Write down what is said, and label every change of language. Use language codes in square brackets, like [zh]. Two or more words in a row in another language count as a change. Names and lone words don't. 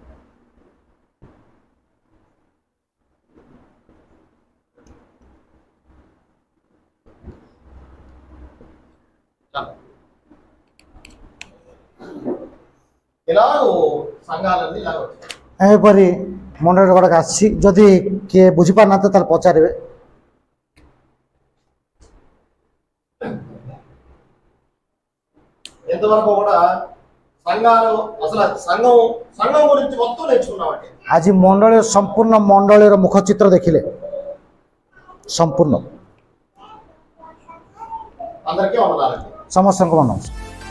[te] ఇలాగ సంఘాలన్నీ ఇలాగ వచ్చాయి. [or] ଏହିପରି ମଣ୍ଡଳୀ ଗୁଡ଼ାକ ଆସିଛି। ଯଦି କିଏ ବୁଝିପାରୁନାହାନ୍ତି ତାହେଲେ ପଚାରିବେ। [te] ఇంతవరకు కూడా సంఘాలు అసలు సంఘం గురించి మొత్తం నేర్చుకున్నామండి। [or] ଆଜି ମଣ୍ଡଳୀ ସମ୍ପୂର୍ଣ୍ଣ ମଣ୍ଡଳୀର ମୁଖ ଚିତ୍ର ଦେଖିଲେ ସମ୍ପୂର୍ଣ୍ଣ। [te] అందరికీ వందనాలండి। [or] ସମସ୍ତଙ୍କୁ ନମସ୍କାର।